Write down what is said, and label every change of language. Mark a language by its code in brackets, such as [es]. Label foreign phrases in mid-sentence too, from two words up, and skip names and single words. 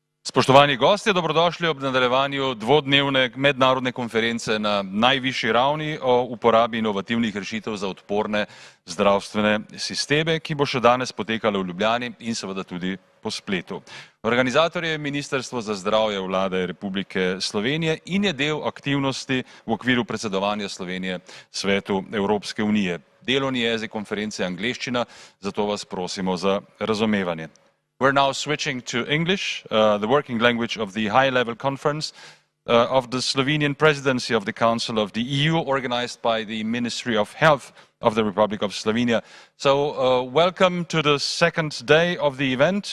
[sl] Spoštovani gostje, dobrodošli ob nadaljevanju dvodnevne mednarodne konference na najvišji ravni o uporabi inovativnih rešitev za odporne zdravstvene sisteme, ki bo še danes potekala v Ljubljani in seveda tudi po spletu. Organizator je Ministrstvo za zdravje Vlade Republike Slovenije in je del aktivnosti v okviru predsedovanja Slovenije Svetu Evropske unije. Delovni jezik konference je angleščina, zato vas prosimo za razumevanje. [en] We're now switching to English, the working language of the high-level conference of the Slovenian Presidency of the Council of the EU, organized by the Ministry of Health of the Republic of Slovenia. So welcome to the second day of the event.